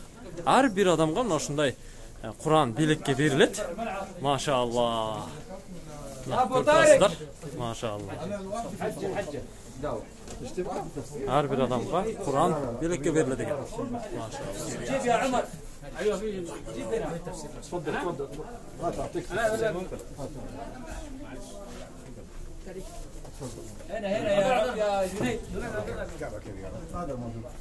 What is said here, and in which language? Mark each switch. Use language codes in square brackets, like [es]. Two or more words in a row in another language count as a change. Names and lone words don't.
[ky] Ар бир адамга мына ушундай Kur'an белекке берилет. Машалла. Машалла. Ар бир адамга Kur'an белекке берилет экен. Машалла. [ar] تفضل ما تعطيك هنا يا جنيد هذا موجود